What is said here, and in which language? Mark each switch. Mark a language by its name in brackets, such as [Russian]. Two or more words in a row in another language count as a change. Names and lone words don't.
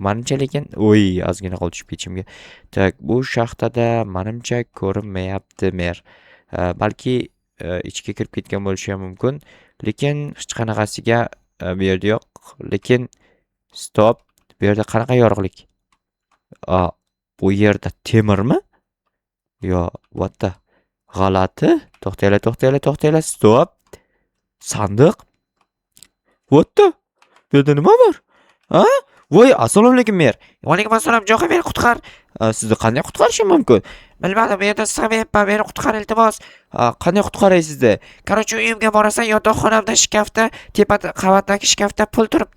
[Uzbek] Menimcha, lekin ozgina qo'l tushib ketishimga. Tak, bu shaxtada menimcha ko'rinmayapti mer. Balki ichga kirib ketgan bo'lishi ham mumkin. Lekin hech qanaqasiga bu yerda yo'q. Lekin stop. Bu yerda qanaqa yorug'lik? Bu yerda temirmi? [English] Yo, what the? [Uzbek] G'alati. To'xtanglar. Stop. Sandiq. [English] What the? [Uzbek] Bu yerda nima bor? Ha? Voy, assalomu alaykum mer. Va alaykum assalom, Jo'xa, meni qutqar. Sizni qanday qutqarishim mumkin? Bilmadim, bu yerda sig'mayapman, meni qutqar iltimos. Qanday qutqaray sizni? Короче, uyimga borasan, yotoqxonamda shkafda, tepa qavatdagi shkafda pul turibdi.